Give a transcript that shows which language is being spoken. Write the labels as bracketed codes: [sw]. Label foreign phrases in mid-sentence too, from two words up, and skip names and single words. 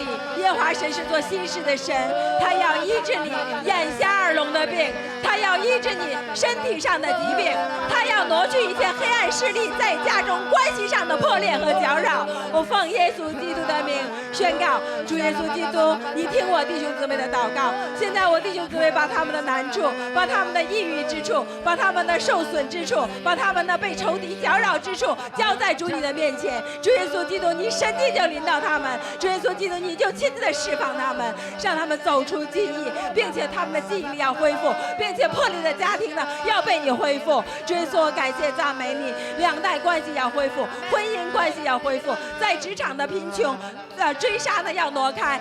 [zh] 耶和華神是做新事的神，他要醫治你眼瞎耳聾的病，他要醫治你身體上的疾病，他要挪去一切黑暗勢力在家中關係上的破裂和攪擾。我奉耶穌基督的名宣告，主耶穌基督，你聽我弟兄姊妹的禱告。現在我弟兄姊妹把他們的難處，把他們的抑鬱之處，把他們的受損之處，把他們的被仇敵攪擾之處交在主你的面前。主耶穌基督，你神蹟就臨到他們。主耶穌基督，你就親自的釋放他們，讓他們走出記憶，並且他們的記憶力要恢復，並且破裂的家庭呢要被你恢復。主耶穌，感謝讚美你，兩代關係要恢復，婚姻關係要恢復，在職場的貧窮追殺呢要挪開。